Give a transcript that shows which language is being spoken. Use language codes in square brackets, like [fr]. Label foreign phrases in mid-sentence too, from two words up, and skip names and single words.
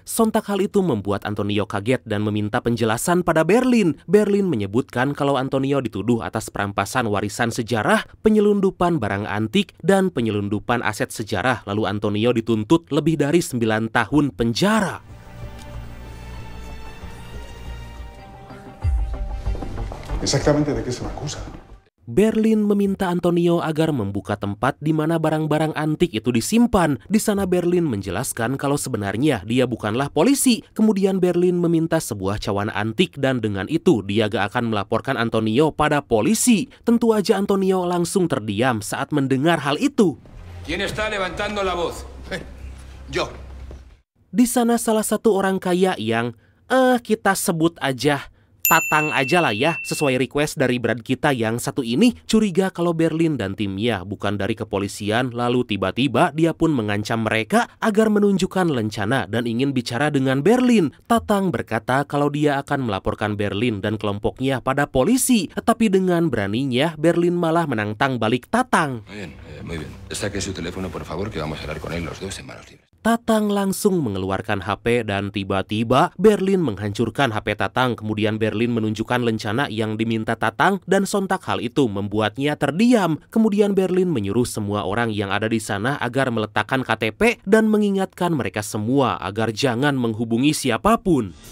[id] Sontak hal itu membuat Antonio kaget dan meminta penjelasan pada Berlin. Berlin menyebutkan kalau Antonio dituduh atas perampasan warisan sejarah, penyelundupan barang antik, dan penyelundupan aset sejarah. Lalu Antonio dituntut lebih dari 9 tahun penjara. [es] Exactamente de qué se me acusa. [id] Berlin meminta Antonio agar membuka tempat di mana barang-barang antik itu disimpan. Di sana Berlin menjelaskan kalau sebenarnya dia bukanlah polisi. Kemudian Berlin meminta sebuah cawan antik dan dengan itu dia gak akan melaporkan Antonio pada polisi. Tentu aja Antonio langsung terdiam saat mendengar hal itu. [es] ¿Quién está levantando la voz? Yo. [id] Di sana salah satu orang kaya yang kita sebut aja Tatang aja lah ya, sesuai request dari brand kita yang satu ini, curiga kalau Berlin dan timnya bukan dari kepolisian, lalu tiba-tiba dia pun mengancam mereka agar menunjukkan lencana dan ingin bicara dengan Berlin. Tatang berkata kalau dia akan melaporkan Berlin dan kelompoknya pada polisi, tapi dengan beraninya Berlin malah menantang balik Tatang. [es] Muy bien. Saque su teléfono, por favor, que vamos a hablar con él los dos en manos libres. [id] Tatang langsung mengeluarkan HP dan tiba-tiba Berlin menghancurkan HP Tatang. Kemudian Berlin menunjukkan lencana yang diminta Tatang dan sontak hal itu membuatnya terdiam. Kemudian Berlin menyuruh semua orang yang ada di sana agar meletakkan KTP dan mengingatkan mereka semua agar jangan menghubungi siapapun.